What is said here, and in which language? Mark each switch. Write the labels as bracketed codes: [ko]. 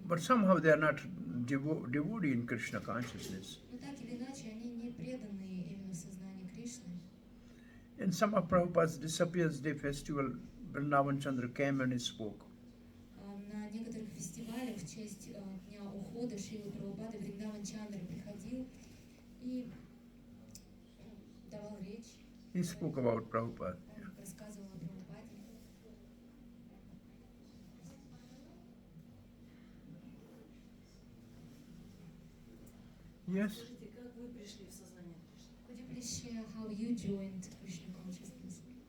[en] But somehow they are not devotee in Krishna consciousness. [ru] Но так или иначе, они не преданные именно в сознании Кришны. [en] In some of Prabhupada's Disappears Day festival, Vrindavan Chandra came and he spoke. [ru] На некоторых фестивалях в честь Дня ухода Шрилы Прабхупады Вриндаван Чандра приходил и давал речь. [en] He spoke about Prabhupada. [ru] Он рассказывал о Прабхупаде. [en] Yes? [ru] Скажите, как вы пришли в сознание Кришны? [en] Could you please share how you joined Krishna consciousness?